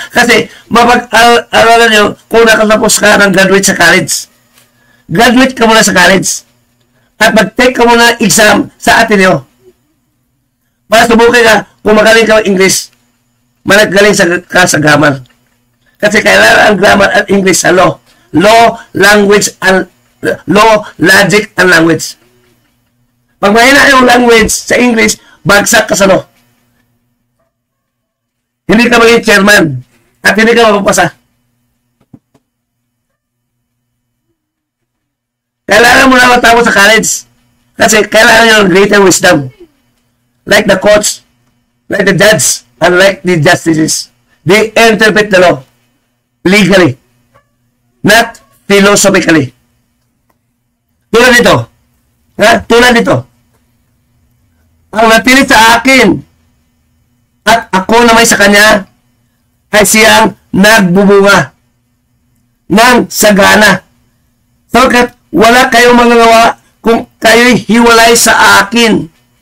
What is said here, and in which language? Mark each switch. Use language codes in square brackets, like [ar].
[tl] Kasi, mapag-aralan nyo kung nakatapos ka ng graduate sa college. Graduate ka muna sa college. At mag-take ka muna exam sa Ateneo. Para subukin ka kung magaling ka ng English. Magaling ka sa grammar. Kasi kailangan ang grammar at English sa law. [en] Law, language, and law, logic, and language. [tl] Pag mahina yung language sa English, bagsak ka sa law. Hindi ka maging chairman at hindi ka mapapasa. Kailangan mo na matapos sa college kasi kailangan yung [en] greater wisdom. Like the courts, like the judge, and like the justices. They interpret the law legally, not philosophically. [tl] Tulad dito. Tulad dito. Ang natili sa akin at ako na may sa kanya ay siyang nagbubunga ng sagana. Sapagkat wala kayong magagawa kung kayo'y hiwalay sa akin.